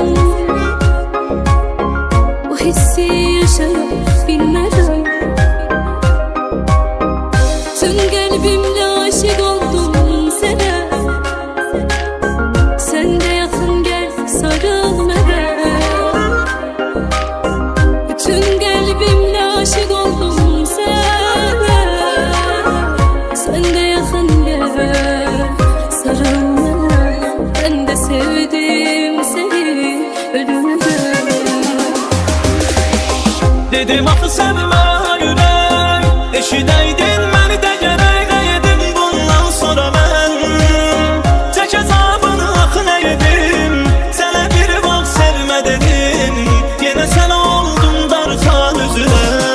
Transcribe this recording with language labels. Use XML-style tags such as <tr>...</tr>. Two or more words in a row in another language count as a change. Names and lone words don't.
<az>O hissi yaşayıp bilmərəm.</az> <tr>Tüm kalbimle aşık oldum sana. Sen de yakın gel, sarıl bana. Tüm kalbimle aşık oldum sana. Sen de yakın gel, sarıl bana. Ben de sevdim seni ölümden.</tr> <az>Dedim axı sevmə yürək, eşidəydin məni də gərək. Nə yedim bundan sonra mən, çək əzabını axı nə yedim. Sənə bir vaxt sevmə dedim, yenə sən oldun darxan üzrə.</az>